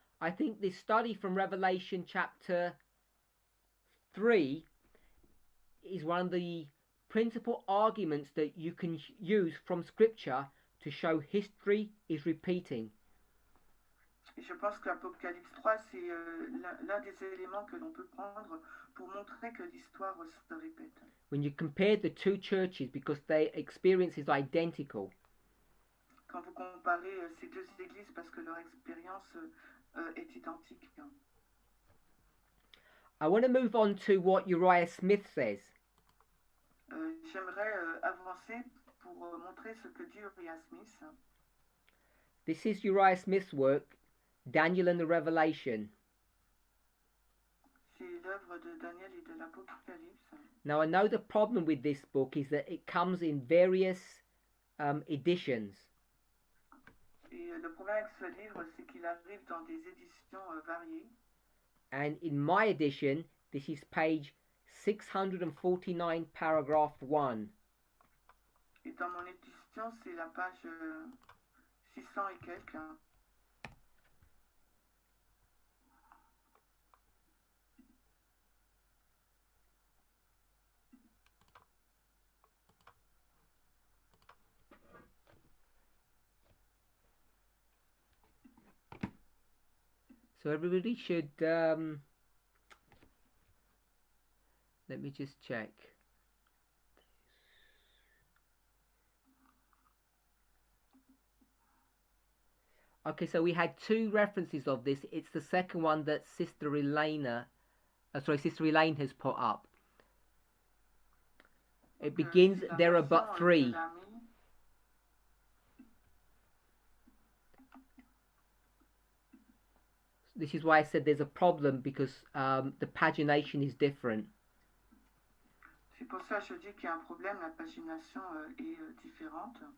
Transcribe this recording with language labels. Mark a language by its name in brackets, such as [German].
[English] I think this study from Revelation chapter 3 is one of the principal arguments that you can use from Scripture to show history is repeating. [French] Et je pense que l'Apocalypse 3, c'est l'un des éléments que l'on peut prendre pour montrer que l'histoire se répète. [English] When you compare the two churches, because their experience is identical. [French] Quand vous comparez ces deux églises, parce que leur expérience est identique. [English] I want to move on to what Uriah Smith says. [French] J'aimerais avancer pour montrer ce que dit Uriah Smith. [English] This is Uriah Smith's work, Daniel and the Revelation. [French] C'est l'œuvre de Daniel et de l'Apocalypse. [English] Now I know the problem with this book is that it comes in various editions. [French] Et le problème avec ce livre, c'est qu'il arrive dans des éditions variées. [English] And in my edition, this is page 649, paragraph 1. [French] Et dans mon édition, c'est la page 600 et quelques. [English] So everybody should, let me just check. Okay, so we had two references of this. It's the second one that Sister Elaine has put up. It begins, there are but three. This is why I said there's a problem, because the pagination is different. [French] C'est pour ça que je dis qu'il y a un problème, la pagination est différente.